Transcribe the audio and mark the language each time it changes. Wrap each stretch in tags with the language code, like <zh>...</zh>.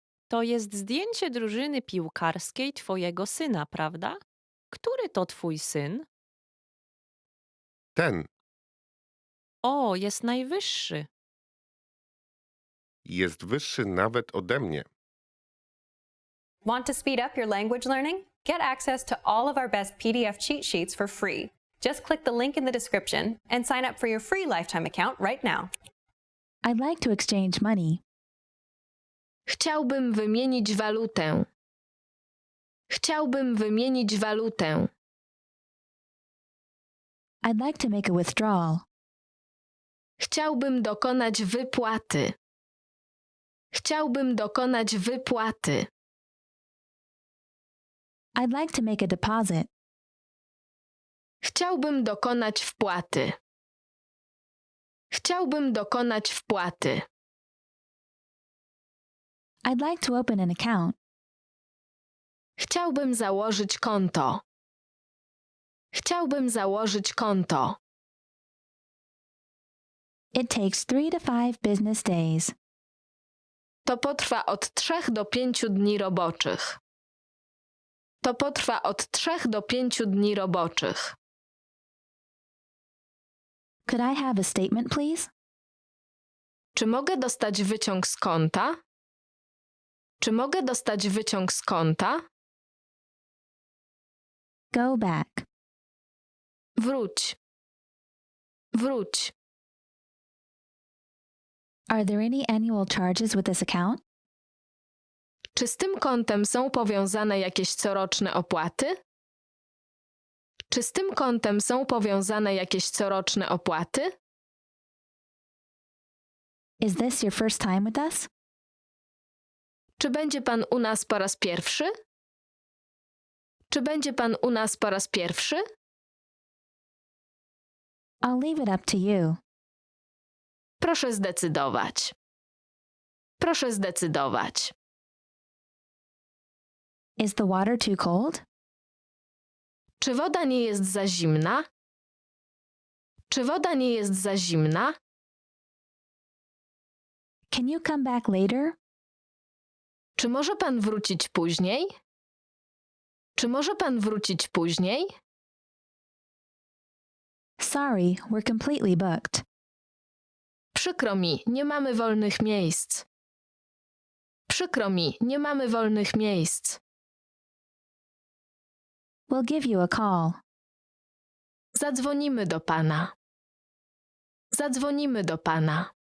<pl>To jest zdjęcie drużyny piłkarskiej twojego syna, prawda? Który to twój syn? Ten O, jest najwyższy. jest wyższy nawet ode mnie.</pl> <en>Want to speed up your language learning? Get access to all of our best PDF cheat sheets for free. Just click the link in the description and sign up for your free lifetime account right now. I'd like to exchange money.</en> <pl>Chciałbym wymienić walutę. Chciałbym wymienić walutę.</pl> <en>I'd like to make a withdrawal.</en> <pl>Chciałbym dokonać wypłaty. Chciałbym dokonać wypłaty.</pl> <en>I'd like to make a deposit.</en> <pl>Chciałbym dokonać wpłaty. Chciałbym dokonać wpłaty.</pl> <en>I'd like to open an account.</en> <pl>Chciałbym założyć konto. Chciałbym założyć konto.</pl> <en>It takes 3 to 5 business days.</en> <pl>To potrwa od 3 do 5 dni roboczych. To potrwa od 3 do 5 dni roboczych.</pl> <en>Could I have a statement, please?</en> <pl>Czy mogę dostać wyciąg z konta? Czy mogę dostać wyciąg z konta?</pl> <en>Go back.</en> <pl>Wróć. Wróć.</pl> <en>Are there any annual charges with this account?</en> <pl>Czy z tym kontem są powiązane jakieś coroczne opłaty? Czy z tym kontem są powiązane jakieś coroczne opłaty?</pl> <en>Is this your first time with us?</en> <pl>Czy będzie pan u nas po raz pierwszy? Czy będzie pan u nas po raz pierwszy?</pl> <en>I'll leave it up to you.</en> <pl>Proszę zdecydować. Proszę zdecydować.</pl> <en>Is the water too cold?</en> <pl>Czy woda nie jest za zimna? Czy woda nie jest za zimna?</pl> <en>Can you come back later?</en> <pl>Czy może pan wrócić później? Czy może pan wrócić później?</pl> <en>Sorry, we're completely booked.</en> <pl>Przykro mi, nie mamy wolnych miejsc. Przykro mi, nie mamy wolnych miejsc.</pl> <en>We'll give you a call.</en> <pl>Zadzwonimy do pana. Zadzwonimy do pana.</pl>